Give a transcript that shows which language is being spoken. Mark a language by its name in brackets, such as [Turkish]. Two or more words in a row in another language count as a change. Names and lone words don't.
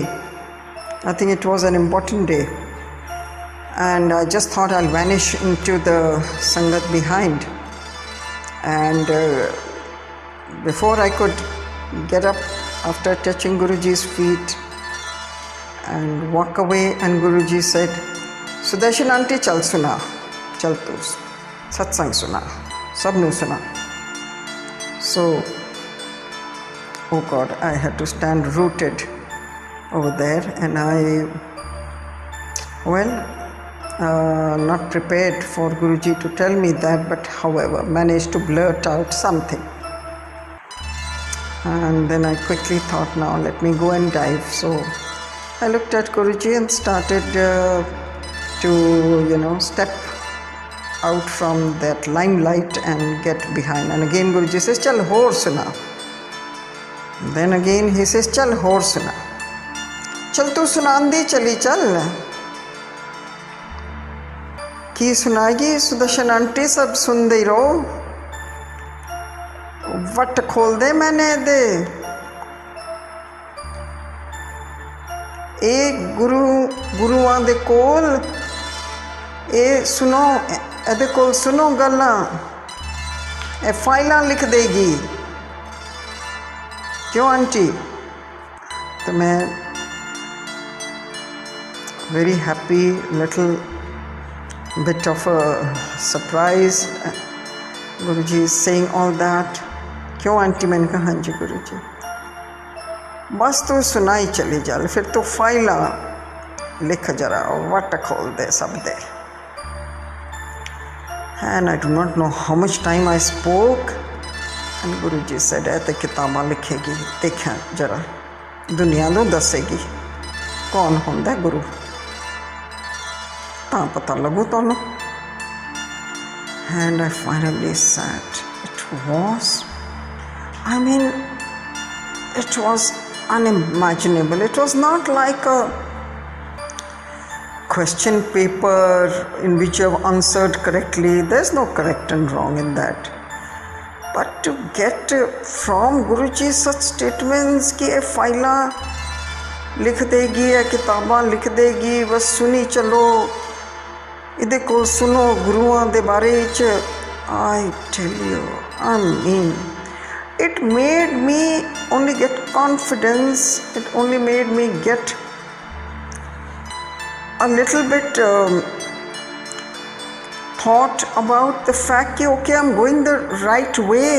[English] I think it was an important day. And I just thought I'll vanish into the Sangat behind. And before I could get up after touching Guruji's feet and walk away, and Guruji said, Sudarshan aunty [Punjabi] ਚੱਲ ਸੁਣਾ, ਚੱਲ ਤੂੰ ਸਤਸੰਗ ਸੁਣਾ, ਸਭਨੂੰ ਸੁਣਾ. [English] So, oh God, I had to stand rooted over there, and not prepared for Guruji to tell me that, but however, managed to blurt out something. And then I quickly thought, now let me go and dive. So I looked at Guruji and started to step out from that limelight and get behind. And again Guruji says, [Punjabi] ਚੱਲ ਹੋਰ ਸੁਣਾ. [English] Then again he says, [Punjabi] ਚੱਲ ਹੋਰ ਸੁਣਾ. ਚੱਲ ਤੂੰ ਸੁਣਾਂਦੀ ਚੱਲੀ ਚੱਲ. ਕੀ ਸੁਣਾਗੀ Sudarshan ਆਂਟੀ ਸਭ ਸੁਣਦੇ ਰਹੋ. ਵੱਟ ਖੋਲ੍ਹ ਦੇ ਮੈਨੇ ਦੇ. E guruਆਂ ਦੇ ਕੋਲ ਇਹ ਸੁਣੋ, ਇਹਦੇ ਕੋਲ ਸੁਣੋ ਗੱਲਾਂ, ਇਹ ਫਾਈਲਾਂ ਲਿਖ ਦੇਗੀ, ਕਿਉਂ ਆਂਟੀ? [Hindi] तो मैं [English] very happy, little bit of a surprise. Guruji is saying all that. [Punjabi] ਕਿਉਂ ਆਂਟੀ? [Hindi] मैंने कहा हाँ जी गुरुजी, [Punjabi] ਬੱਸ ਤੂੰ ਸੁਣਾਈ ਚੱਲੀ ਚੱਲ, ਫਿਰ ਤਾਂ ਫਾਈਲਾਂ ਲਿਖ ਜ਼ਰਾ, ਵੱਟ ਖੋਲ੍ਹ ਦੇ ਸਭ ਦੇ. [English] And I do not know how much time I spoke, and Guruji said, [Punjabi] ਐ ਤੇ ਕਿਤਾਬਾਂ ਲਿਖੇਗੀ, ਦੇਖਾ ਜ਼ਰਾ, ਦੁਨੀਆ ਨੂੰ ਦੱਸੇਗੀ ਕੌਣ ਹੁੰਦਾ ਗੁਰੂ, ਤਾਂ ਪਤਾ ਲੱਗੂ ਤੁਹਾਨੂੰ. [English] And I finally sat. It was, it was unimaginable. It was not like a question paper in which you have answered correctly. There's no correct and wrong in that. But to get from Guruji such statements [Punjabi] ਕਿ ਇਹ ਫਾਈਲਾਂ ਲਿਖ ਦੇਗੀ, ਇਹ ਕਿਤਾਬਾਂ ਲਿਖ ਦੇਗੀ, ਬੱਸ ਸੁਣੀ ਚੱਲੋ, ਇਹਦੇ ਕੋਲ ਸੁਣੋ ਗੁਰੂਆਂ ਦੇ ਬਾਰੇ ਚ, [English] I tell you, I mean, it made me only get confidence. It only made me get a little bit thought about the fact that okay, I'm going the right way.